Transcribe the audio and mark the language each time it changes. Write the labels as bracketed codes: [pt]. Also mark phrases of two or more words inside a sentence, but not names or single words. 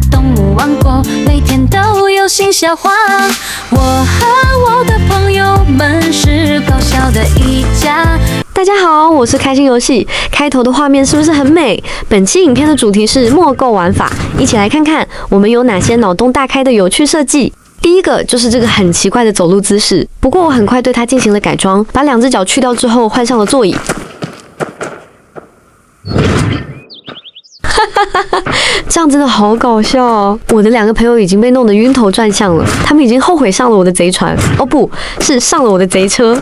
[zh] 動物王國每天都有新笑話。我和我的朋友們是搞笑的一家。大家好，我是開心遊戲。開頭的畫面是不是很美？本期影片的主題是墨構玩法，一起來看看我們有哪些腦洞大開的有趣設計。第一個就是這個很奇怪的走路姿勢，不過我很快對它進行了改裝，把2隻腳去掉之後換上了座椅。這樣真的好搞笑哦！我的2個朋友已經被弄得暈頭轉向了，他們已經後悔上了我的賊船，哦不是上了我的賊車。